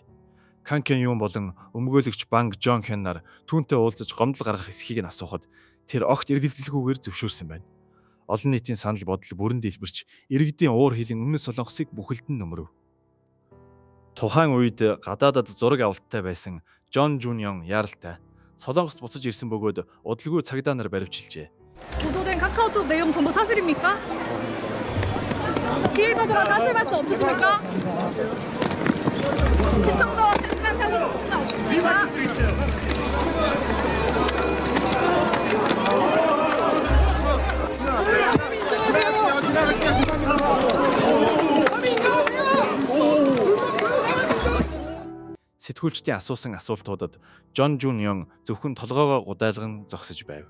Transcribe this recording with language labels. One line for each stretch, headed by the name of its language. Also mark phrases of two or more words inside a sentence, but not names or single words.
Mongolian: Кан Кён Юн болон өмгөөлөгч Банг Жон Хённаар түүнтэй уулзаж гомдол гаргах эсхийг нь асуухад тэр огт эргэлзэлгүйгээр зөвшөөрсөн байна. Олон нийтийн санал бодол бүрэн дэлбэрч иргэдийн уур хилэн өмнө Солонгосыг бүхэлдэн нөмрөв. Тухайн үед гадаадад зураг авалттай байсан Жон Жуньон яаралтай Солонгост буцаж ирсэн бөгөөд удалгүй цагдаа нар баривчилжээ.
Korean: 보도된 카카오톡 내용 전부 사실입니까? 피해자들과 사실 말씀 없으십니까? 시청자와 팬들한 사실 없으십니까?
Mongolian: Сэтгүүлчдийн асуусан асуултуудад Жон Жуньон зөвхөн толгоогоо гудайлган зогсож байв.